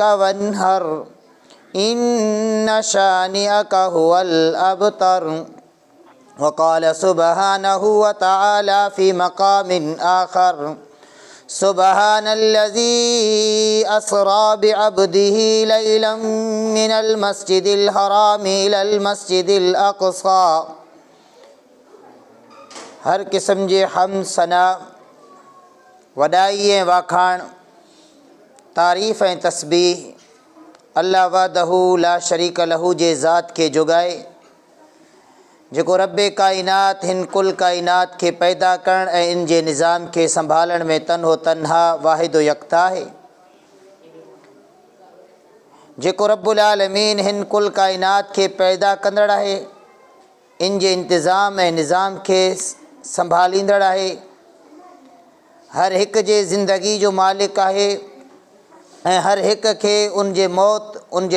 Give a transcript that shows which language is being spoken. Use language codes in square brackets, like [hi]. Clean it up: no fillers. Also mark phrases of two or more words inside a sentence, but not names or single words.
[ar] وانهر إن شانئك هو الأبتر وقال سبحانه وتعالى في مقام آخر سبحان الذي أسرى بعبده ليلا من المسجد الحرام إلى المسجد الأقصى [sd] हर किस्म जे हम सना वॾाई ऐं वाखाण तारीफ़ ऐं तस्बीह [ar] الله وحده لا شريك له [sd] जे ज़ात खे जुगाए जेको रब्बे काइनात हिन कुल काइनात खे पैदा करण ऐं इन जे निज़ाम खे संभालण में तन्हो तन्हा वाहिदो यकता आहे जेको [ar] رب العالمين [sd] हिन कुल काइनात खे पैदा कंदड़ आहे इन जे इंतिज़ाम ऐं निज़ाम खे संभालींदड़ आहे हर हिक जे ज़िंदगी जो मालिक आहे ऐं हर हिक खे उन जे मौत उन जे